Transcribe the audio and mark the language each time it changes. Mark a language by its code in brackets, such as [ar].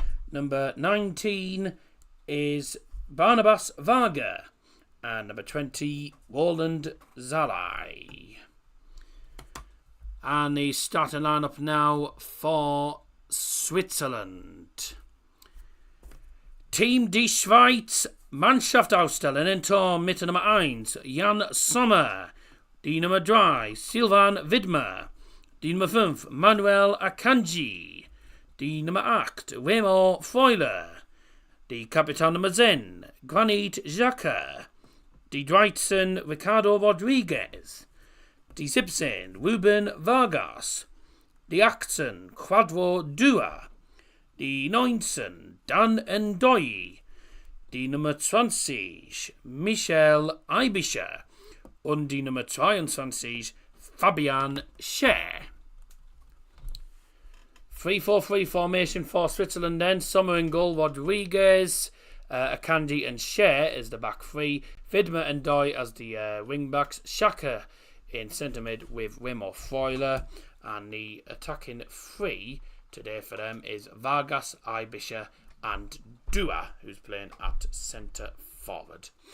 [en] Number 19 is Barnabas Varga. And number 20, Roland Zalai. And the starting lineup now for Switzerland. [de] Team Die Schweiz, Mannschaftsaufstellung in Tor mit Nummer 1, Jan Sommer. Die Nummer 3, Silvan Widmer. Die Nummer 5, Manuel Akanji. Die Nummer 8, Wemo Freuler. Die Kapitän Nummer 10, Granit Xhaka. Die 13, Ricardo Rodriguez. Die 17, Ruben Vargas. Die 18, Quadro Dua. Die 19, Dan Ndoye. Die Nummer 20, Michel Aibischer. Und die Nummer 22, Fabian Schär. [en] 3-4-3 formation for Switzerland then. Sommer in goal, Rodriguez, Akanji and Schär is the back three. Widmer and Ndoye as the wing backs. Xhaka in centre mid with Wemo Freuler. And the attacking three today for them is Vargas, Aibischer and Dua, who's playing at centre forward.